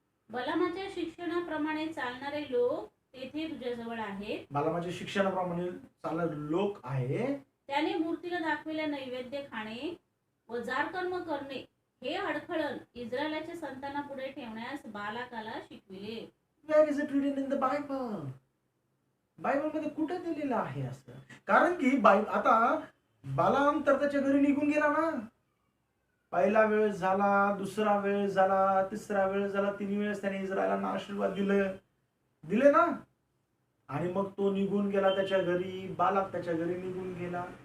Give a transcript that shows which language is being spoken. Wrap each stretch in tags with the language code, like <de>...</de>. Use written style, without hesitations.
<mr>बलामाच्या शिक्षणाप्रमाणे चालणारे लोक तेथे तुझ्याजवळ आहेत. बालामाच्या शिक्षणाप्रमाणे चालणारे लोक आहे. त्याने मूर्तीला दाखविलेले नैवेद्य खाणे व जारकर्म करणे हे अडखळण इस्रायलाच्या संतानापुढे ठेवण्यास बालाकाला शिकविले.</mr> <en>Where is it written in the Bible?</en> <mr>बायबलमध्ये कुठे दिलेलं आहे असं? कारण की आता बालाम तर त्याच्या घरी निघून गेला ना. पहिला वेळ झाला, दुसरा वेळ झाला, तिसरा वेळ झाला, 3 वेळेस त्याने इस्रायलांना आशीर्वाद दिले ना. आणि मग तो निघून गेला त्याच्या घरी, बालाक त्याच्या घरी निघून गेला.</mr>